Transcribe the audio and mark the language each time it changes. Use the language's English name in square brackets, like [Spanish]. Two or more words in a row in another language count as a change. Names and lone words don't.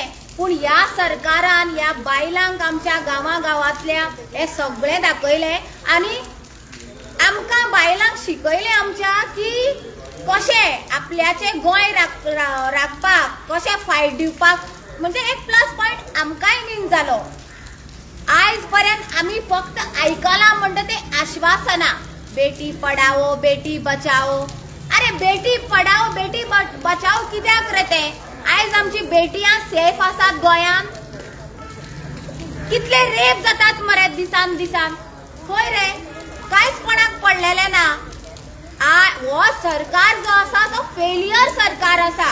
[Konkani] पूण ह्या सरकारान ह्या बायलांक आमच्या गांवांतल्या हे सगळें दाखयलें आनी आमकां बायलांक शिकयलें आमच्या की कशें आपल्याचें गोंय राखपाक, कशें फायट दिवपाक. म्हणजे एक [English] plus point [Konkani] आमकांय बीन जालो. आयज पर्यंत आमी फक्त आयकलां म्हणटा तें आश्वासनां, [Hindi] बेटी पढाओ बेटी बचाओ. [Konkani] अरे [Hindi] बेटी पढाओ बेटी बचाओ [Konkani] कित्याक रे तें? आयज आमची बेटियां सेफ आसात गोंयांत? कितले रेप जातात मरे दिसान दिसान? खंय रे? कांयच कोणाक पडलेलें ना. हो सरकार जो आसा तो फेलियर सरकार आसा.